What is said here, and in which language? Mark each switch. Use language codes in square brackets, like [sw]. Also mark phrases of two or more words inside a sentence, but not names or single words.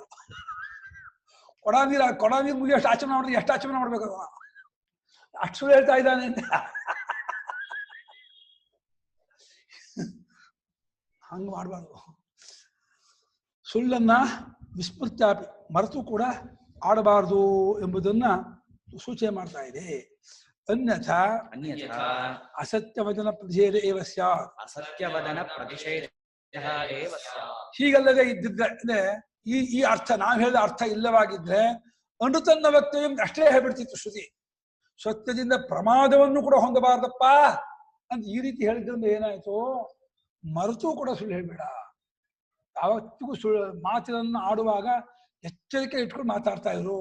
[kn] ಕೊಡ ನೀರು ಮುಗಿಯೋಷ್ಟು ಆಚಮನ ಮಾಡಿದ್ರೆ ಎಷ್ಟು ಆಚಮನ ಮಾಡ್ಬೇಕು ಅದ, ಅಷ್ಟು ಸುಳ್ಳು ಹೇಳ್ತಾ ಇದ್ದಾನೆ ಅಂತ. ಹಂಗ ಮಾಡಬಾರ್ದು. ಸುಳ್ಳನ್ನ ವಿಸ್ಮೃತ್ಯಾಪಿ ಮರೆತು ಕೂಡ ಆಡಬಾರ್ದು ಎಂಬುದನ್ನ ಸೂಚನೆ ಮಾಡ್ತಾ ಇದೆ. [sa] ಅನ್ಯಥಾ ಅಸತ್ಯವದನ ಪ್ರತಿಷೇಧ ಏವ ಸ್ಯಾತ್. ಅಸತ್ಯವದನ ಪ್ರತಿಷೇಧ ಏವ ಸ್ಯಾತ್. [kn] ಹೀಗಲ್ಲದೆ ಇದ್ದಿದ್ರೆ ಈ ಅರ್ಥ ನಾವು ಹೇಳಿದ ಅರ್ಥ ಇಲ್ಲವಾಗಿದ್ರೆ [sa] ಅನೃತನ್ನ ವಕ್ತವ್ಯ [kn] ಅಷ್ಟೇ ಹೇಳ್ಬಿಡ್ತಿತ್ತು ಶ್ರುತಿ. ಸತ್ಯದಿಂದ ಪ್ರಮಾದವನ್ನು ಕೂಡ ಹೊಂದಬಾರ್ದಪ್ಪ ಅಂತ ಈ ರೀತಿ ಹೇಳಿದ್ರಿಂದ ಏನಾಯ್ತು, ಮರೆತು ಕೂಡ ಸುಳ್ಳು ಹೇಳ್ಬೇಡ. ಯಾವತ್ತಿಗೂ ಸುಳ್ಳು ಮಾತನ್ನು ಆಡುವಾಗ ಎಚ್ಚರಿಕೆ ಇಟ್ಕೊಂಡು ಮಾತಾಡ್ತಾ ಇದ್ರು.